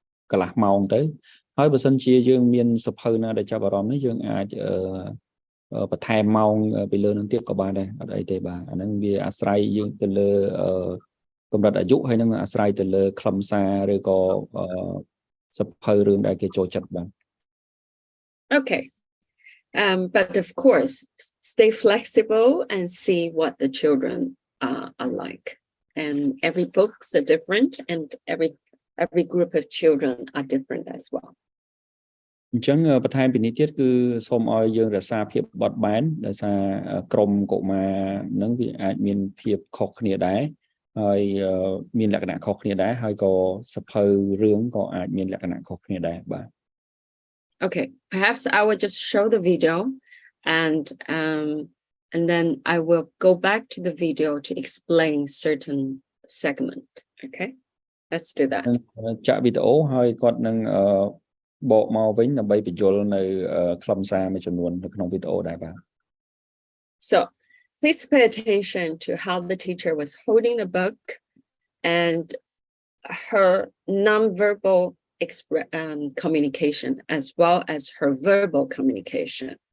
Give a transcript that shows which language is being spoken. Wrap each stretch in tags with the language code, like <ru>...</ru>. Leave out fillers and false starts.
<km>កន្លះម៉ោងទៅហើយបើសិនជាយើងមានសភៅណាដែលចាប់អារម្មណ៍នេះយើងអាចបន្ថែមម៉ោងពីលើនឹងទៀតក៏បានដែរអត់អីទេបាទអាហ្នឹងវាអាស្រ័យយើងទៅលើកម្រិតអាយុហើយនឹងអាស្រ័យទៅលើខ្លឹមសារឬក៏សភៅរឿងដែលគេចូលចិត្តបាទ</km> <en>Okay. But of course, stay flexible and see what the children are like. And every books are different, and every group of children are different as well.</en> <km>អញ្ចឹងបន្ថែមពីនេះទៀតគឺសូមឲ្យយើងរក្សាភាពបត់បែនដោយសារក្រុមកុមារនឹងវាអាចមានភាពខុសគ្នាដែរហើយមានលក្ខណៈខុសគ្នាដែរហើយក៏សភៅរឿងក៏អាចមានលក្ខណៈខុសគ្នាដែរបាទ</km> <en>Okay, perhaps I will just show the video and then I will go back to the video to explain certain segment. Okay, let's do that.</en> <km>ចាក់វីដេអូហើយគាត់នឹងបកមកវិញដើម្បីបញ្យល់នៅខ្លឹមសារមួយចំនួននៅក្នុងវីដេអូដែរបាទ</km> <en>So please pay attention to how the teacher was holding the book and her nonverbal communication as well as her verbal communication.</en>